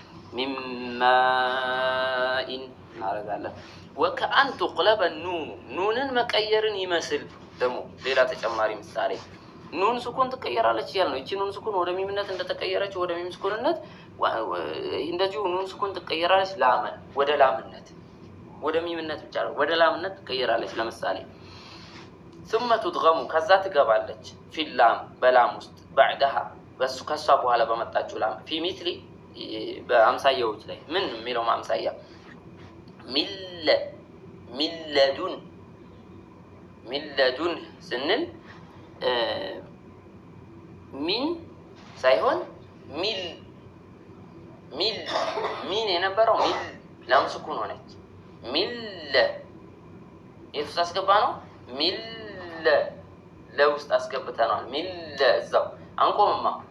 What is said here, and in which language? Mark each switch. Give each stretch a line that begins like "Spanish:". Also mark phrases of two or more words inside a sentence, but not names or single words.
Amharic: ሚማኢን እናረጋለን
Arabic: وكأن تقلب
Amharic: ኑንን መቀየርን ይመስል ደግሞ ሌላ ተጨማሪ ምሳሌ ኑን ስኩን ትቀየራለች ያልነው እቺ ኑን ስኩን ወደ ሚምነት እንደተቀየረች ወደ ሚም ስኩንነት እንደዚሁ ኑን ስኩን ትቀየራለች ላመን ወደ ላምነት ወደ ሚምነት ብቻ ነው ወደ ላምነት ትቀየራለች ለምሳሌ
Arabic: ثم تدغم
Amharic: ከዛ ትገባለች
Arabic: في اللام
Amharic: በላም ውስጥ بعدها በሱ ከሷ በኋላ በመጣችው ላም
Arabic: في مثل
Amharic: በአምሳያዎች ላይ ምን የሚለው አምሳያ ሚለዱን ስንል ሚን ሳይሆን ሚን የነበረው ሚል ላም ስኩን ሆነች ሚል የት አስገባ ነው ሚል ለውስጥ አስገብተናል ሚል እዛው አንቆምማ